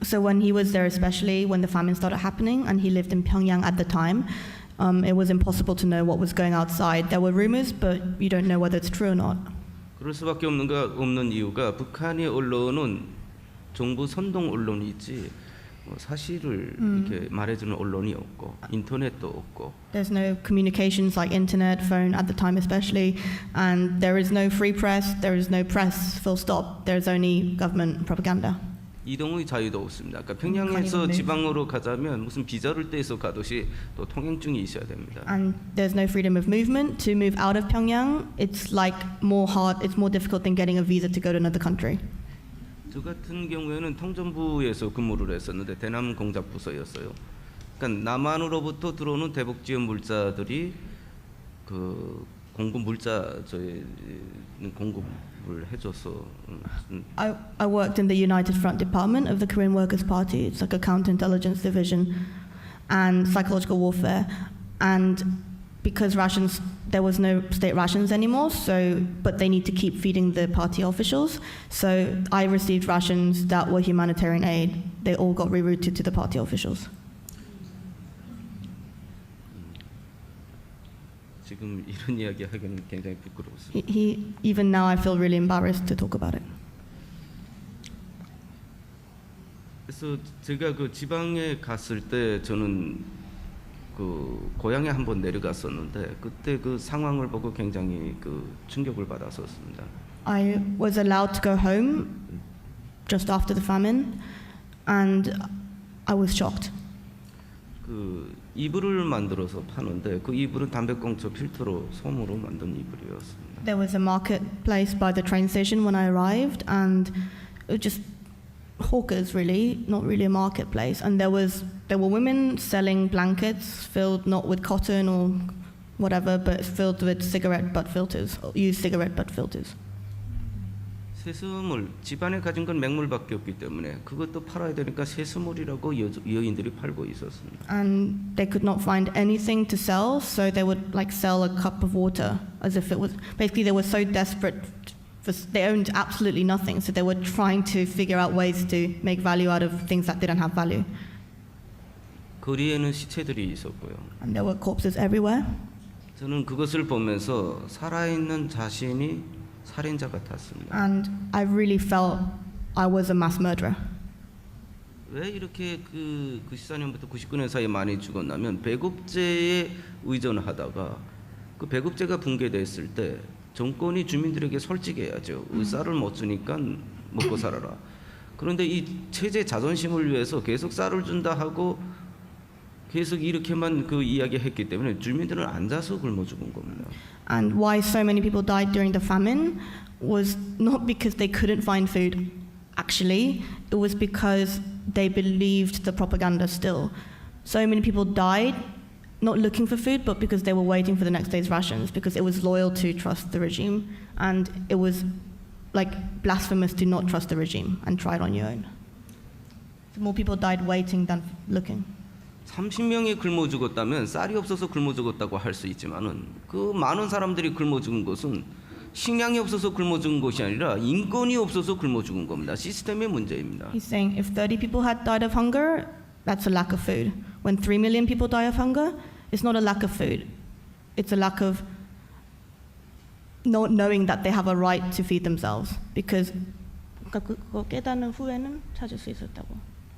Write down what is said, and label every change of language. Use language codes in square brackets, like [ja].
[en] So when he was there, especially when the famine started happening, and he lived in Pyongyang at the time, it was impossible to know what was going outside. There were rumors, but you don't know whether it's true or not. [ko] 그럴 수밖에 없는 이유가 북한의 언론은 정부 선동 언론이지 사실을 이렇게 말해주는 언론이 없고 인터넷도 없고. [en] There's no communications like internet, phone at the time especially, and there is no free press, there is no press, full stop. There's only government propaganda. [ko] 이동의 자유도 없습니다. 그러니까 평양에서 지방으로 가자면 무슨 비자를 떼서 가듯이 또 통행증이 있어야 됩니다. [en] And there's no freedom of movement. To move out of Pyongyang, it's more difficult than getting a visa to go to another country. [ko] 저 같은 경우에는 통전부에서 근무를 했었는데 대남 공작 부서였어요. 그러니까 남한으로부터 들어오는 대북 지원 물자들이 그 공급 물자 저희는 공급을 해줘서. [en] I worked in the United Front Department of the Korean Workers' Party. It's like a counterintelligence division and psychological warfare. And because there was no state rations anymore, but they need to keep feeding the party officials. So I received rations that were humanitarian aid. They all got rerouted to the party officials. [ko] 지금 이런 이야기 하기는 굉장히 부끄러웠어요. [en] Even now I feel really embarrassed to talk about it. [ko] 그래서 제가 그 지방에 갔을 때 저는 그 고향에 한번 내려갔었는데 그때 그 상황을 보고 굉장히 그 충격을 받았었습니다. [en] I was allowed to go home just after the famine, and I was shocked. [ko] 그 이불을 만들어서 파는데 그 이불은 담배꽁초 필터로 솜으로 만든 이불이었습니다. [en] There was a marketplace by the train station when I arrived, and it was just hawkers, really, not really a marketplace. And there were women selling blankets filled not with cotton or whatever, but filled with cigarette butt filters, used cigarette butt filters. [ko] 세수물, 집안에 가진 건 맹물밖에 없기 때문에 그것도 팔아야 되니까 세수물이라고 여인들이 팔고 있었습니다. [en] And they could not find anything to sell, so they would like sell a cup of water as if it was, basically they were so desperate. They owned absolutely nothing, so they were trying to figure out ways to make value out of things that didn't have value. [ko] 거리에는 시체들이 있었고요. [en] And there were corpses everywhere. [ko] 저는 그것을 보면서 살아있는 자신이 살인자 같았습니다. [en] And I really felt I was a mass murderer. [ko] 왜 이렇게 그 94년부터 99년 사이에 많이 죽었냐면 배급제에 의존하다가 그 배급제가 붕괴됐을 때 정권이 주민들에게 솔직해야죠. 쌀을 못 주니까 먹고 살아라. 그런데 이 체제 자존심을 위해서 계속 쌀을 준다 하고 계속 이렇게만 그 이야기했기 때문에 주민들은 앉아서 굶어 죽은 겁니다. [en] And why so many people died during the famine was not because they couldn't find food. Actually, it was because they believed the propaganda still. So many people died not looking for food, but because they were waiting for the next day's rations, because it was loyal to trust the regime, and it was like blasphemous to not trust the regime and try it on your own. So more people died waiting than looking. [ko] 30명이 굶어 죽었다면 쌀이 없어서 굶어 죽었다고 할 수 있지만은 그 많은 사람들이 굶어 죽은 것은 식량이 없어서 굶어 죽은 것이 아니라 인권이 없어서 굶어 죽은 겁니다. 시스템의 문제입니다. [en] He's saying if 30 people had died of hunger, that's a lack of food. When 3 million people die of hunger, it's not a lack of food. It's a lack of not knowing that they have a right to feed themselves. Because [ko] 그거 깨닫는 후에는 찾을 수 있었다고.